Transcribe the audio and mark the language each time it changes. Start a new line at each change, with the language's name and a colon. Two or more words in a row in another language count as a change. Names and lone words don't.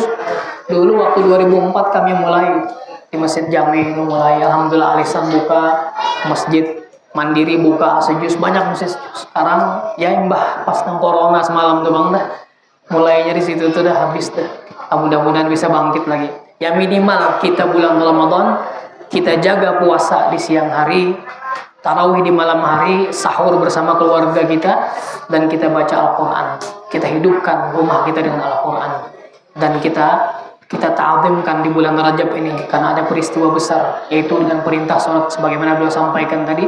Indonesian: Dulu waktu 2004 kami mulai di Masjid Jami itu mulai, alhamdulillah alisan buka, masjid Mandiri buka sejus, banyak masjid.
Banjar: Sekarang ya imbah pas nang corona semalam tuh bang dah.
Indonesian: Mulainya di situ tuh dah habis dah. Mudah-mudahan bisa bangkit lagi. Ya minimal kita bulan Ramadan kita jaga puasa di siang hari, tarawih di malam hari, sahur bersama keluarga kita, dan kita baca Al-Quran. Kita hidupkan rumah kita dengan Al-Quran, dan kita ta'azimkan di bulan Rajab ini karena ada peristiwa besar, yaitu dengan perintah sholat sebagaimana beliau sampaikan tadi.